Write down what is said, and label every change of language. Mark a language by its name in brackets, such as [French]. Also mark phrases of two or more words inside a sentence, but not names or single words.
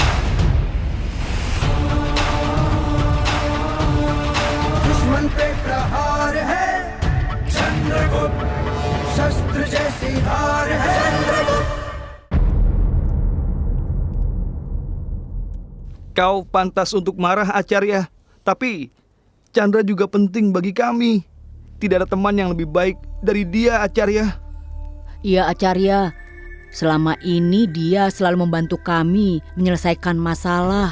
[Hindi] दुश्मन पे प्रहार है चंद्रगुप्त, शस्त्र जैसी धार है चंद्रगुप्त. [Indonesian] Kau pantas untuk marah, Acarya. Tapi Chandra juga penting bagi kami. Tidak ada teman yang lebih baik dari dia, Acarya. Iya, Acarya. Selama ini dia selalu membantu kami menyelesaikan masalah.